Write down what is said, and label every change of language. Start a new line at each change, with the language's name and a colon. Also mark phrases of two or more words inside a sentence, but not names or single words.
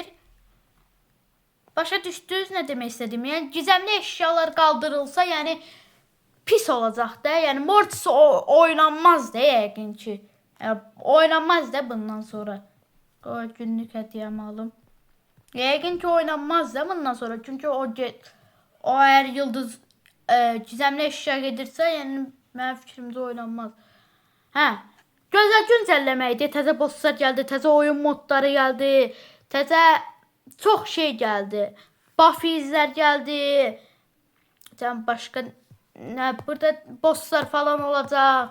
Azerbaijani: Başa düşdünüz nə demək istədim? Yəni
Turkish: gizemli eşyalar
Azerbaijani: qaldırılsa, yəni pis olacaq da. Yəni Mortis oynanmaz da yəqin ki. Yəni, oynanmaz da bundan sonra. Qoy günlük hədiyyəmi alım. Yəqin ki oynanmaz da bundan sonra. Çünki o
Turkish: eğer yıldız gizemli eşya
Azerbaijani: gedirsə, yəni mənim fikrimcə oynanmaz. Hə. Gözəl güncəlləmə idi. Təzə bosslar gəldi, təzə oyun modları gəldi, təzə çox şey gəldi. Buffy'lər gəldi. Can başqa nə burada bosslar falan olacaq.